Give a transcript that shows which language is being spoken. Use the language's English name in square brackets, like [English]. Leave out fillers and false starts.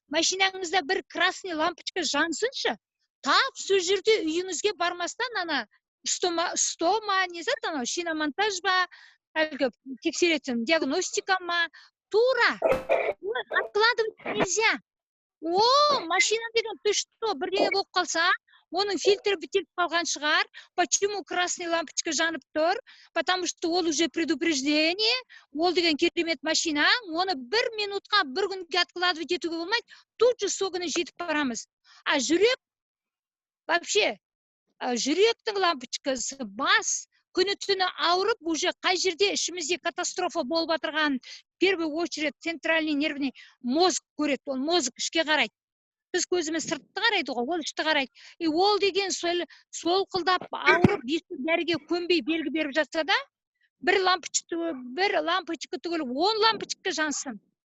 [Kazakh] Машинаңызда бір [Russian] красный лампочка [Kazakh] жансыншы. Тап сол жерде үйіңізге бармастан ана стома, [Russian] не знаю, [Kazakh] анау шиномонтаж ба, әлгі тексеретін диагностика ма, тура. [Russian] Откладывать нельзя. [Kazakh] Машина деген [Russian] ты что, [Kazakh] бірдеңе болып қалса, оның фильтрі бітеліп қалған шығар. [Russian] Почему красный лампочка [Kazakh] жанып тұр? [Russian] Потому что [Kazakh] ол [Russian] уже предупреждение, [Kazakh] ол деген керемет машина, оны 1 минутқа, 1 күнге откладывать етуге болмайды, [Russian] тут же [Kazakh] соғыны жетіп барамыз. А жүрек, вообще, жүректің лампочкасы бас, күні-түні ауырып, уже қай жерде ішімізде катастрофа болып отырған, [Russian] в первую очередь центральный нервный мозг [Kazakh] көреді, ол мозг ішке қарайды. Біз көзіміз сыртты қарайды ғой, ол ішті қарайды. Ол деген солқылдап ауырып, ешбір дәріге көнбей белгі беріп жатса да, бір лампочка түгіл 10 лампочка жансын.